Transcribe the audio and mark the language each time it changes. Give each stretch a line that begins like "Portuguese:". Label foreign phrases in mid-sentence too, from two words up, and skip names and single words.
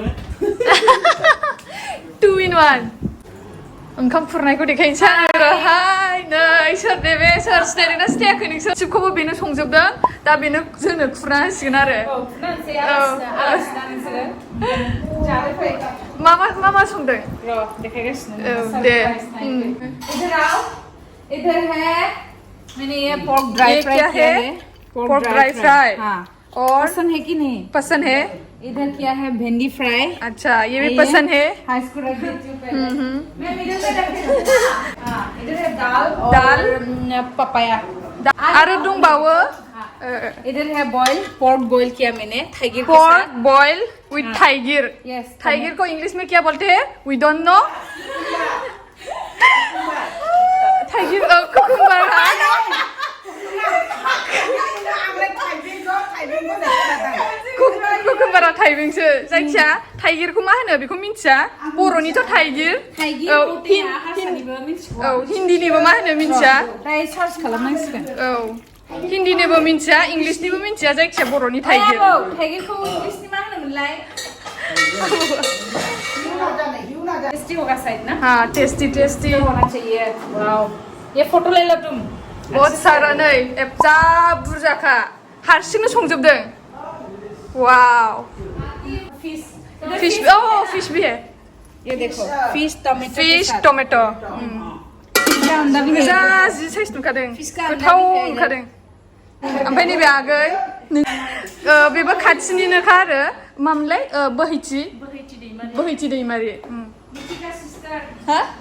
Bodo: 2 in 1 ओंखाम खुरनायखौ देखायनोसै आङो हाय नै सोर दे बे सोर सिनायदोंना सिनायाखै नोंसोर सिबखौबो बेनो संजोबदों दा बेनो जोंनो खुरना होसिगोन आरो मा संदों दे
Hindi: इधर है मैंने ये
English: pork dry fry
Hindi: किया है
English: pork dry fry
Hindi: हाँ और पसंद है कि नहीं पसंद है इधर किया है भिंडी फ्राई अच्छा ये भी पसंद है हाँ इसको रख देती हूँ पहले मैं मिडिल में रख देती हूँ हाँ इधर है दाल पपाया
Bodo: आरो दंबावो
Hindi: इधर है
English: boil pork boil
Hindi: किया मैंने थाइगिर
English: pork boil with थाइगिर
Hindi: यस टाइगर को इंग्लिश में क्या बोलते हैं
English: we don't know tiger cucumber cucumbara
Bodo: थाइबेंसो जायखिया थाइगिरखौ मा होनो बेखौ मिन्थिया बर'निथ' थाइगिर औ हिन्दीनिबो मा होनो मिन्थिया सार्च खालामनांसिगोन औ हिन्दीनिबो मिन्थिया इंलिशनिबो मिन्थिया जायखिया बर'नि थाइगिर थाइगिरखौ इंलिशनि मा होनोमोनलाय
Hindi: टेस्टी होगा शायद ना हाँ टेस्टी होना चाहिए वाओ ये फोटो ले लो तुम बहुत सारा
Bodo: नै एफा बुरजाखा हारसिंनो संजोबदों वाव
English: fish fish
Hindi: भी है ये देखो फिश
Bodo: टमेटो जा जि साइज नुखादों गोथाव नुखादों ओमफ्राय नैबे आगै बेबो खाथिनिनोखा आरो मामोनलाय बोहैथि दैमारि हा